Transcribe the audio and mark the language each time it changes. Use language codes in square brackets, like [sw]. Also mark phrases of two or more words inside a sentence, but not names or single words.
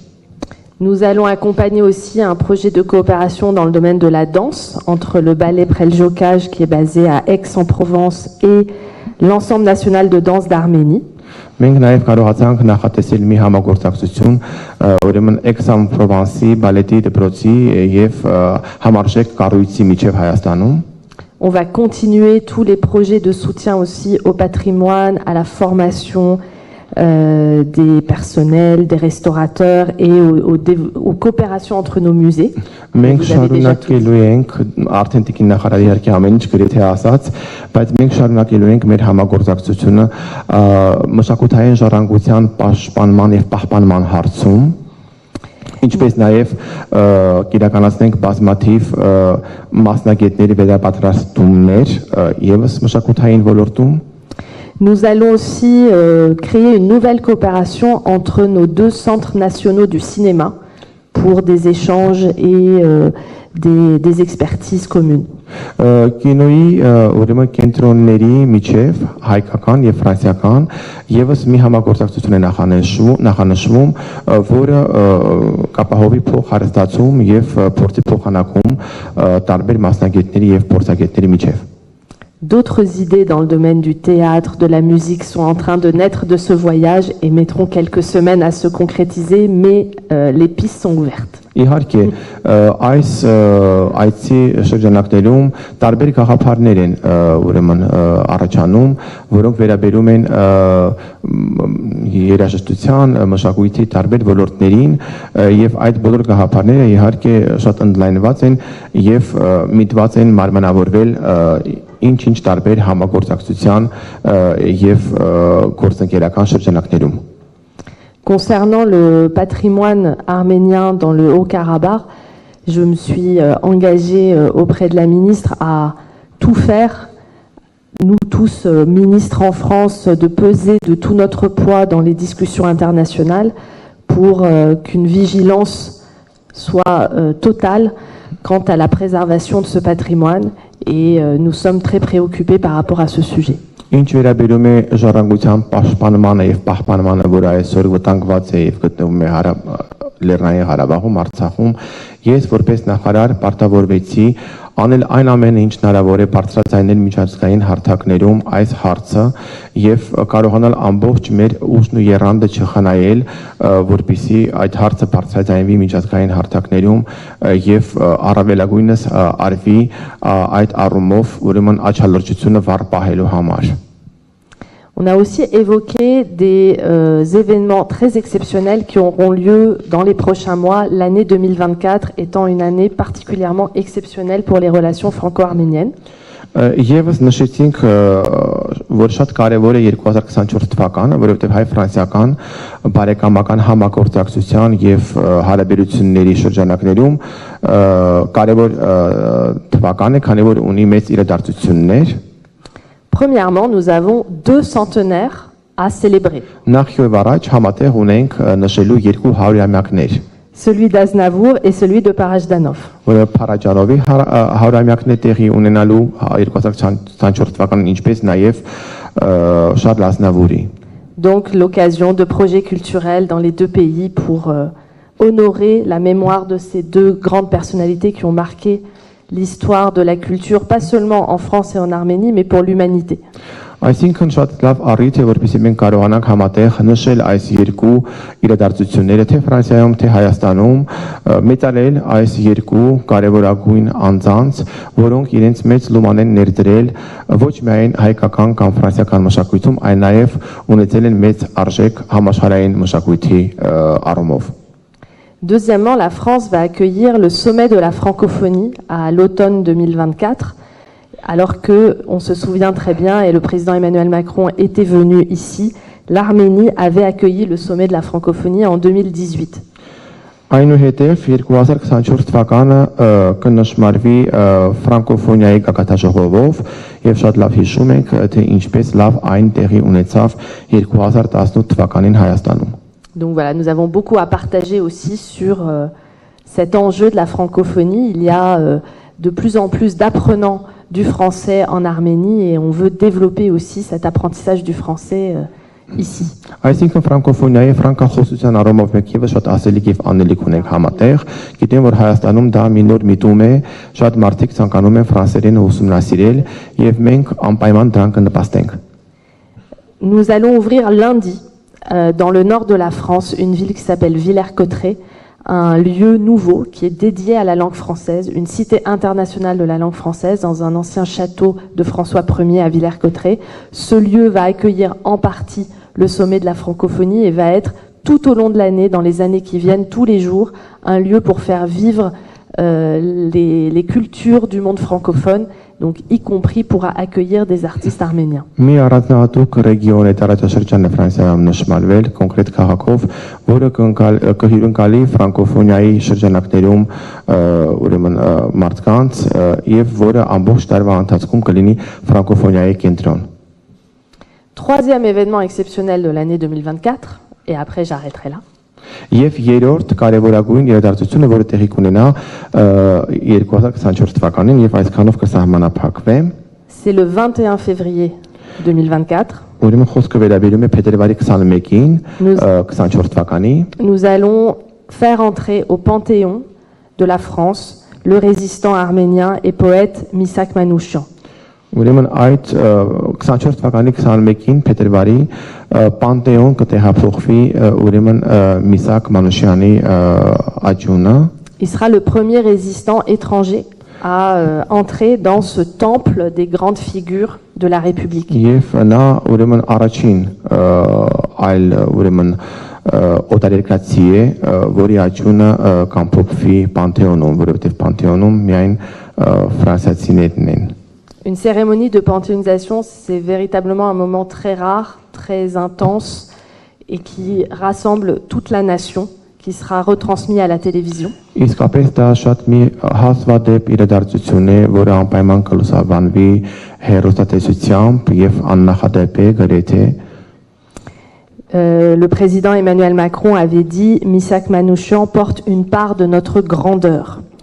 [fr] Nous allons accompagner aussi un projet de coopération dans le domaine de la danse entre le ballet Preljocaj qui est basé à Aix-en-Provence et l'ensemble national de danse d'Arménie. [hy] Մենք նաև կարողացանք նախատեսել մի համագործակցություն ուրեմն Aix-en-Provence-ի բալետի դպրոցի եւ համարժեք կառույցի միջև Հայաստանում։ [fr] On va continuer tous les projets de soutien aussi au patrimoine, à la formation des personnels, des restaurateurs et aux coopérations entre nos musées. [hy] Մենք շարունակելու ենք արդեն տիկին նախարարի իհարկե ամեն ինչ գրեթե ասած, բայց մենք շարունակելու ենք մեր համագործակցությունը մշակութային ժառանգության պաշտպանման եւ պահպանման հարցում, ինչպես նաեւ կիրականացնենք բազմաթիվ մասնագետների վերապատրաստումներ եւս մշակութային ոլորտում։ [fr] Nous allons aussi créer une nouvelle coopération entre nos deux centres nationaux du cinéma pour des échanges et des expertises communes. [hy] Կինոյի ուրեմն կենտրոնների միջև հայկական եւ ֆրանսիական եւս մի համագործակցություն է նախանշվում, որը կապահովի փոխհարստացում եւ փորձի փոխանակում տարբեր մասնագետների եւ փորձագետների միջև։ [fr] D'autres idées dans le domaine du théâtre, de la musique sont en train de naître de ce voyage et mettront quelques semaines à se concrétiser, mais les pistes sont ouvertes. [hy] Իհարկե այս այցի շրջանակներում տարբեր գաղափարներ են ուրեմն առաջանում, որոնք վերաբերում են երաժշտության, մշակույթի տարբեր ոլորտներին եւ այդ բոլոր գաղափարները իհարկե շատ ընդլայնված են եւ միտված են մարմնավորվել ինչ-ինչ տարբեր համագործակցության եւ գործընկերական շրջանակներում։ [fr] Concernant le patrimoine arménien dans le Haut-Karabakh, je me suis engagée auprès de la ministre à tout faire, nous tous ministres en France, de peser de tout notre poids dans les discussions internationales pour qu'une vigilance soit totale quant à la préservation de ce patrimoine et nous sommes très préoccupés par rapport à ce sujet. [hy] Ինչ վերաբերում է ժառանգության պաշտպանմանը եւ պահպանմանը, որը այսօր վտանգված է եւ գտնվում է Լեռնային Ղարաբաղում, Արցախում, ես որպես նախարար պարտավորվեցի անել այն ամենը, ինչ հնարավոր է բարձրաձայնել միջազգային հարթակներում այս հարցը եւ կարողանալ ամբողջ մեր ուժն ու եռանդը չխնայել, որպեսզի այդ հարցը բարձրաձայնվի միջազգային հարթակներում եւ առավելագույնս արվի այդ առումով ուրեմն աչալրջությունը վառ պահելու համար։ [fr] On a aussi évoqué des événements très exceptionnels qui auront lieu dans les prochains mois, l'année 2024 étant une année particulièrement exceptionnelle pour les relations franco-arméniennes. [hy] Եվս նշեցինք, որ շատ կարևոր է 2024 թվականը, որովհետև հայ-ֆրանսիական բարեկամական համագործակցության եւ հարաբերությունների շրջանակներում կարևոր թվական է, քանի որ ունի մեծ իրադարձություններ։ [fr] Premièrement, nous avons 2 centenaires à célébrer. [hy] Նախ եւ առաջ համատեղ ունենք նշելու երկու 100-ամյակներ, [fr] Celui d'Aznavour et celui de Parajdanov. [hy] որը Փարաջանովի 100-ամյակն է տեղի ունենալու 2024 թվականին, ինչպես նաև Շարլ Ազնավուրի։ [fr] Donc l'occasion de projets culturels dans les 2 pays pour honorer la mémoire de ces 2 grandes personnalités qui ont marqué l'histoire de la culture, pas seulement en France et en Arménie, mais pour l'humanité. [hy] Այսինքն շատ լավ առիթ է, որպեսզի մենք կարողանանք համատեղ նշել այս երկու իրադարձությունները, թե Ֆրանսիայում, թե Հայաստանում, մեծարել այս երկու կարևորագույն անձանց, որոնք իրենց մեծ լուման են ներդրել ոչ միայն հայկական կամ ֆրանսիական մշակույթում, այլ նաև ունեցել են մեծ արժեք համաշխարհային մշակույթի առումով։ [fr] Deuxièmement, la France va accueillir le sommet de la francophonie à l'automne 2024, alors que, on se souvient très bien, et le président Emmanuel Macron était venu ici, l'Arménie avait accueilli le sommet de la francophonie en 2018. [hy] Այնուհետև 2024 թվականը կնշմարվի ֆրանկոֆոնիայի գագաթաժողովով եւ շատ լավ հիշում ենք, թե ինչպես լավ այն տեղի ունեցավ 2018 թվականին Հայաստանում։ [fr] Donc voilà, nous avons beaucoup à partager aussi sur cet enjeu de la francophonie. Il y a de plus en plus d'apprenants du français en Arménie et on veut développer aussi cet apprentissage du français ici. [hy] Այսինքն ֆրանկոֆոնիայի ֆրանկախոսության առումով մենք եւս շատ ասելիք եւ անելիք ունենք համատեղ։ Գիտեմ, որ Հայաստանում դա մի նոր միտում է, շատ մարդիկ ցանկանում են ֆրանսերենը ուսումնասիրել եւ մենք անպայման դրան կնպաստենք։ [fr] Nous allons ouvrir lundi dans le nord de la France une ville qui s'appelle Villers-Cotterêts, un lieu nouveau qui est dédié à la langue française, une cité internationale de la langue française dans un ancien château de François Ier à Villers-Cotterêts. Ce lieu va accueillir en partie le sommet de la francophonie et va être tout au long de l'année, dans les années qui viennent, tous les jours, un lieu pour faire vivre les cultures du monde francophone, donc y compris pourra accueillir des artistes arméniens. [hy] Մի առանձնահատուկ ռեգիոն է տարածաշրջանը Ֆրանսիայում նշմարվել կոնկրետ քաղաքով, որը կհյուրընկալի ֆրանկոֆոնիայի շրջանակներում ուրեմն մարդկանց եւ որը ամբողջ տարվա ընթացքում կլինի ֆրանկոֆոնիայի կենտրոն։ [fr] Troisième événement exceptionnel de l'année 2024, et après j'arrêterai là. [hy] Եվ երրորդ կարևորագույն իրադարձությունը, որը տեղի կունենա 2024 թվականին եւ այսքանով կսահմանափակվի, [fr] c'est le 21 février 2024. [hy] Ուրեմն խոսքը վերաբերում է փետրվարի 21-ին 24 թվականի։ [fr] Nous allons faire entrer au Panthéon de la France le résistant arménien et poète Misak Manouchian. [hy] Ուրեմն այդ 24 թվականի 21-ին փետրվարի Պանտեոն կտեղափոխվի ուրեմն Միսակ Մանուշյանի աճյունը։ [fr] Il sera le premier résistant étranger à entrer dans ce temple des grandes figures de la République. [hy] Եվ նա ուրեմն առաջին այլ ուրեմն օտարերկրացի է, որի աճյունը կամփոփվի Պանտեոնում, որովհետև Պանտեոնում միայն ֆրանսիացիներն են։ [fr] Une cérémonie de panthéonisation, c'est véritablement un moment très rare, très intense et qui rassemble toute la nation, qui sera retransmis à la télévision. [hy] Իսկապես դա շատ մի հազվադեպ իրադարձություն է, որը անպայման կլուսաբանվի հեռուստատեսությամբ եւ աննախադեպ է գրեթե։ [fr] Le président Emmanuel Macron avait dit Misak Manouchian porte une part de notre grandeur.